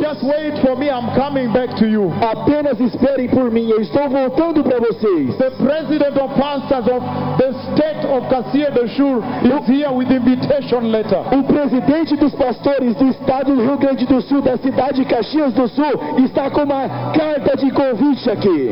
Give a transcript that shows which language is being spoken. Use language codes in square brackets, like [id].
[en] Just wait for me, I'm coming back to you. [pt] Apenas esperem por mim, eu estou voltando para vocês. [en] The president of pastors of the state of Caxias do Sul is here with invitation letter. [pt] O presidente dos pastores do estado do Rio Grande do Sul, da cidade de Caxias do Sul, está com uma carta de convite aqui.